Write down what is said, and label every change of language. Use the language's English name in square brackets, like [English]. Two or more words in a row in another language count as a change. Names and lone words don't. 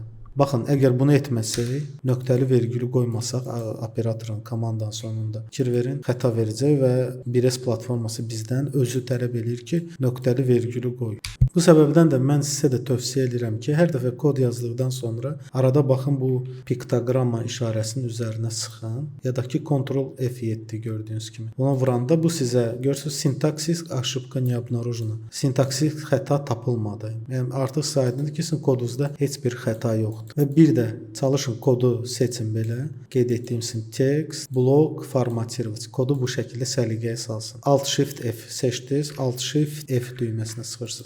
[Azerbaijani] Baxın, əgər bunu etməsək, nöqtəli vergülü qoymasaq, operatorun komandanın sonunda fikir verin, xəta verəcək və 1S platforması bizdən özü tələb edir ki, nöqtəli vergülü qoy. Bu səbəbdən də mən sizə də tövsiyə edirəm ki, hər dəfə kod yazdıqdan sonra arada baxın bu piktoqrama işarəsinin üzərinə sıxın, ya da ki Ctrl F7 gördüyünüz kimi. Ona vuranda bu sizə görürsüz sintaksis [Russian] ошибка не обнаружена. [Azerbaijani] Sintaksis xəta tapılmadı. Yəni artıq sizə aydındır ki, sizin kodunuzda heç bir xəta yoxdur. Və bir də çalışın kodu seçin belə. Qeyd etdiyim text, blok, formatировать. Kodu bu şəkildə səliqəyə salsın. Alt Shift F seçdiniz, Alt Shift F düyməsinə sıxırsınız.